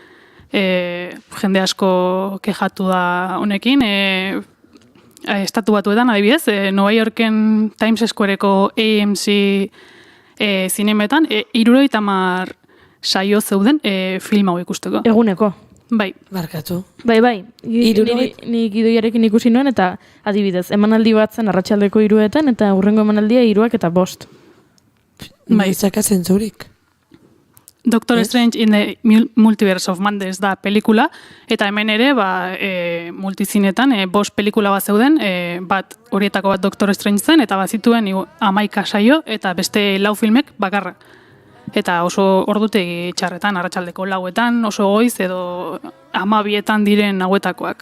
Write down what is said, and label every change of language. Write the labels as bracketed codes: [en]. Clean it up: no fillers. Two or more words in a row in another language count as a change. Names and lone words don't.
[eu] Jende asko kexatu da honekin, estatu batuetan adibidez, Nova Yorken Times Squareko AMC zinemetan, 70 saio zeuden film hau ikusteko. Eguneko. Bai. Barkatu. Bai. Nik idoiarekin ikusi nuen, eta adibidez, emanaldi bat zen arratsaldeko 3etan, eta hurrengo emanaldia 3 eta 5. Bai, zakatzen zurik. Doctor Strange in the Multiverse of Madness da pelikula, eta hemen ere, multizinetan, 5 pelikula bat zeuden, horietako bat Doctor Strange zen, eta bazituen 11 saio, eta beste 4 filmek bakarra. Eta oso ordutegi txarretan, arratsaldeko 4etan, oso goiz, edo 12etan diren hauetakoak.